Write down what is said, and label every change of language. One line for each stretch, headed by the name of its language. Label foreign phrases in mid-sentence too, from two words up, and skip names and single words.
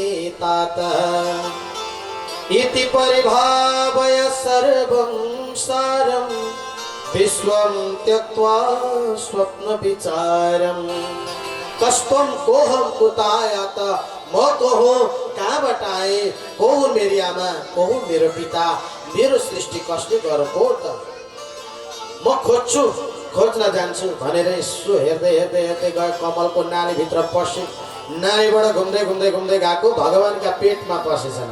Sanskrit: तातः इति परिभावय सर्वं सारं विश्वं त्यक्त्वा स्वप्न विचारं। कष्टं कोहं कुतायत,
Nepali: म को हो, कहाँबाट आए, को हुन् मेरी आमा, को हुन् मेरो पिता, मेरो सृष्टि कसले गरेको त, म खोज्छु, खोज्न जान्छु भनेर यसो हेर्दै हेर्दै हेर्दै गए। कमलको नालीभित्र पसे, नालीबाट घुम्दै घुम्दै घुम्दै गएको भगवानका पेटमा पसेछन्।